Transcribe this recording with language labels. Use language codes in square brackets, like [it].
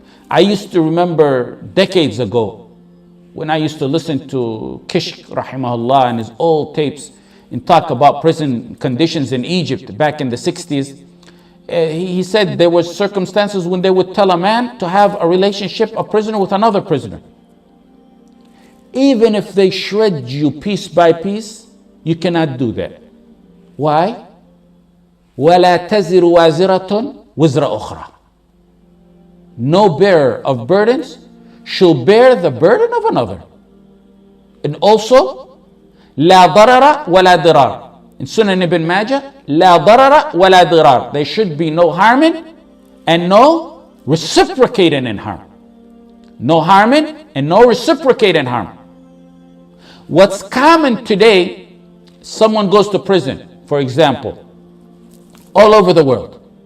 [en] I used to remember decades ago when I used to listen to Kishk rahimahullah and his old tapes and talk about prison conditions in Egypt back in the 60s. He said there were circumstances when they would tell a man to have a relationship, a prisoner with another prisoner. Even if they shred you piece by piece, you cannot do that. Why? [ar] وَلَا تَزِرُ وَازِرَةٌ وِزْرَ أُخْرَى. [en] no bearer of burdens shall bear the burden of another. And also, [ar] لا ضرر ولا ضرار. [en] In Sunan Ibn Majah, [ar] لا ضرر ولا ضرار. [en] There should be no harming and no reciprocating in harm. No harming and no reciprocating harm. What's common today, someone goes to prison, for example, all over the world.